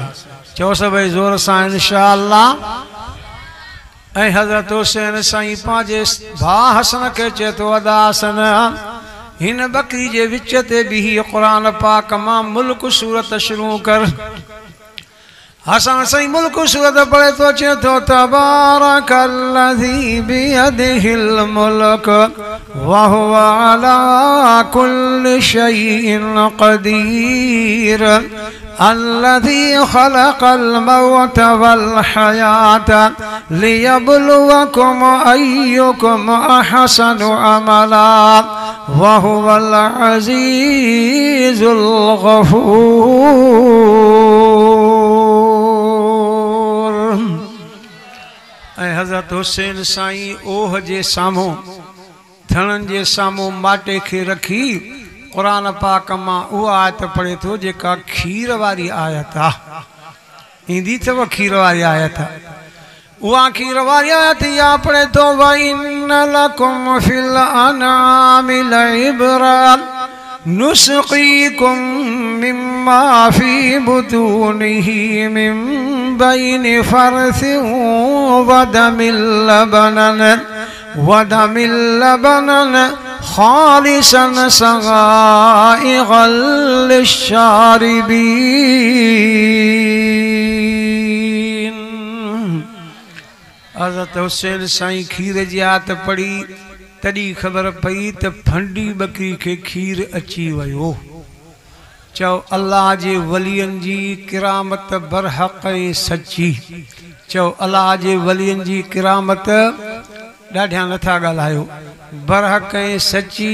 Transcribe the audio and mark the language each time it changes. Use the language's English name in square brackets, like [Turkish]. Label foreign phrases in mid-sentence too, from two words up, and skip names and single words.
[Sindhi] चओ सभई ज़ोर सां इंशाअल्लाह। ऐं हज़रत हुसैन साईं पंहिंजे भाउ हसन खे चए थो अदासन हिन बकरी जे विच ते बीही क़ुरान पाक मां मुल्क सूरत शुरू कर। हसन साईं मुल्क सूरत पढ़े तो चए [Arabic] थो تبارك الذي بيده الملك وهو على كل شيء قدير الذي خلق الموت والحياة ليبلوكم أيكم أحسن عملا وهو العزيز الغفور. [Sindhi] ऐं हज़रत हुसैन साईं ओह जे साम्हूं थणनि जे साम्हूं माटे खे रखी क़ुरान पाक मां उहा आयत पढ़े थो जेका खीर वारी आयत आहे। ईंदी अथव खीर वारी आयत, उहा खीर वारी आयत या पढ़े थो [Arabic] وإن لكم في الأنعام لعبرة نسقيكم مما في بطونه من بين فرث ودم لبنا خالصا سائغا للشاربين. [Sindhi] हज़रत हुसैन साईं खीर जी आयत पढ़ी तॾहिं ख़बर पई त फंडी बकरी खे खीर अची वियो। चओ अल्लाह जे वलियनि जी किरामत बरहक़ ऐं सची। चओ अल्लाह जे वलियनि जी किरामत ॾाढा नथा ॻाल्हायो, बरहक़ ऐं सची।